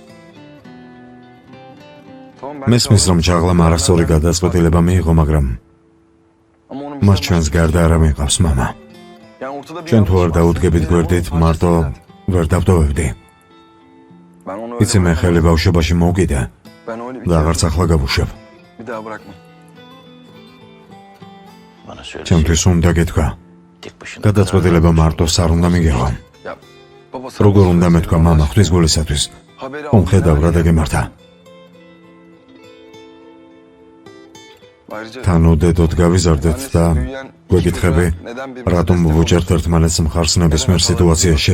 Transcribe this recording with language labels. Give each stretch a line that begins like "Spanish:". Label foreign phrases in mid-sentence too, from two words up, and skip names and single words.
Georgian: მესმის რომ ჩაღლამ არასწორი გადაწყვეტილება მიიღო, მაგრამ მას ჩვენს გარდა არ ამიყავს მამა. ჩვენ თუ არ დაუდგებით გვერდით, მარტო ვერ დავტოვებდი. იცი მე ხელი ბავშვობაში მოვკიდე და აღარც ახლა გავუშვებ.
Turkish: bana söyle.
Georgian: ჩემთვის უნდა გეთქვა.
Turkish: Tek başına
Georgian: გადაწყვეტილება მარტოს არ უნდა მიგეღო. როგორ უნდა მეთქვა მამა ღვთის გულისათვის? ხომ ხედავ რა დაგემართა? თან უდედოდ გავიზარდეთ და გვეკითხები, რატომ ვუჭერთ ერთმანეთს მხარს ნებისმიერ სიტუაციაში?